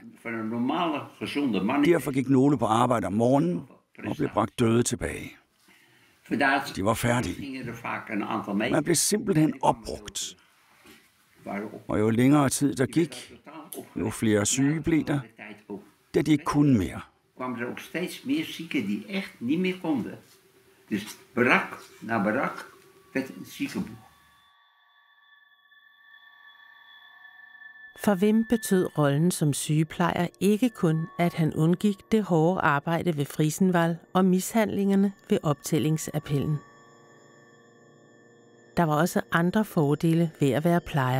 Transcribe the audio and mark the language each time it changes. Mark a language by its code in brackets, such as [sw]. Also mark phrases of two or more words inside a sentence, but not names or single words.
[da] Derfor gik nogle på arbejde om morgenen og blev bragt døde tilbage. De var færdige. Man blev simpelthen opbrugt. Og jo længere tid der gik, jo flere syge blev der, da de ikke kunne mere. [nl] Kwamen er ook steeds meer zieken die echt niet meer konden. Dus barak na barak werd een ziekenboeg. [da] For Wim betød rollen som sygeplejer ikke kun, at han undgik det hårde arbejde ved Friesenwald og mishandlingerne ved optællingsappellen. Der var også andre fordele ved at være plejer.